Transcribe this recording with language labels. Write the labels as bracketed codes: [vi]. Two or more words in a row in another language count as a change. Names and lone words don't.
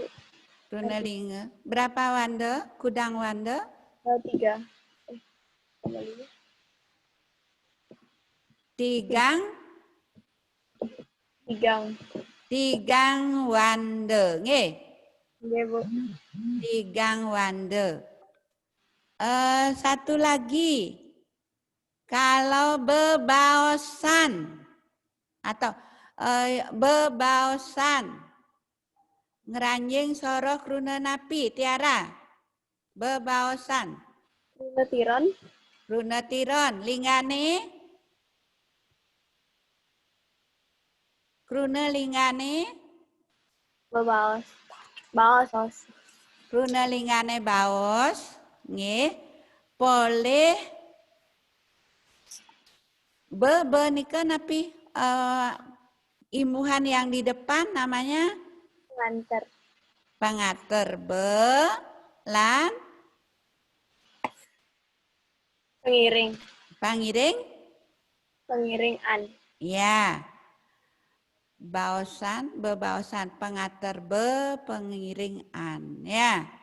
[ban] Kruna lingga. [id] Berapa wanda? [ban] Kudang wanda? [id] 3. [ban] Tigang? Tigang wanda. Nggih. Nggih, Bu. Tigang wanda. [id] Satu lagi. Kalau bebaosan atau bebaosan [ban] ngranjing soroh kruna napi, [id] Tiara. [ban] Bebaosan. Kruna tiron. Kruna tiron, lingane? Kruna lingane? Bebaos. Baos. Kruna lingane baos. Nggih. [id] Boleh [ban] nika napi [id] imbuhan yang di depan namanya [ban] Nganter. Pangater lan Pengiring. pangiring. Pengiring an. [id] Ya. [ban] Baosan, bebaosan, pengater pengiring an. [id] Ya.